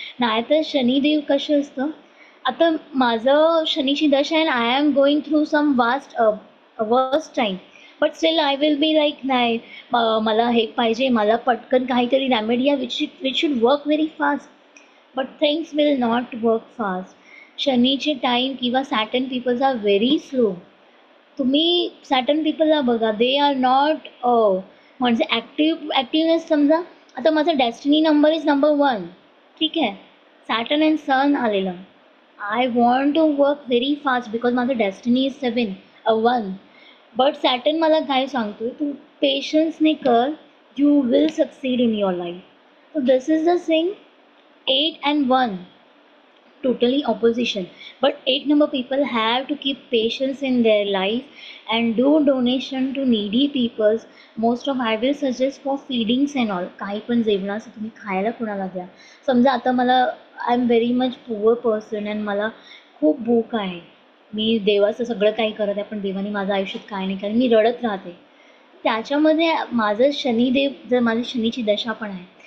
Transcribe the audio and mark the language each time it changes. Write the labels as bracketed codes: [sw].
[mr] नाहीतर शनिदेव कसे असतं, आता माझं शनीची दशा आहे, [en] I am going through some worst time, but still I will be like [mr] नाही मला हे पाहिजे, मला पटकन काहीतरी रेमेडी आहे [en] Which should work very fast, but things will not work fast. [mr] शनीचे time किंवा [en] Saturn peoples are very slow. [mr] तुम्ही सॅटर्न पीपलला बघा, [en] they are not [mr] म्हणजे ॲक्टिवनेस. समजा आता माझा डेस्टिनी नंबर इज नंबर 1, ठीक आहे, सॅटर्न अँड सन आलेलं. [en] I want to work very fast because माझं destiny is 7, 1. [mr] बट सॅटर्न मला काय सांगतो, तू पेशन्सने कर, [en] You will succeed in your life. So this is the thing. 8 and 1 totally opposition. But 8 number people have to keep patience in their life and do donation to needy peoples. Most of I will suggest for feedings and all. [mr] काही पण जेवणाचं तुम्ही खायला कोणाला द्या. समजा आता मला [en] I am very much poor person [mr] and मला खूप भूक आहे. मी देवाचं सगळं काही करत आहे पण देवाने माझं आयुष्यात काय नाही कारण मी रडत राहते. त्याच्यामध्ये माझं शनिदेव जर माझी शनीची दशा पण आहे.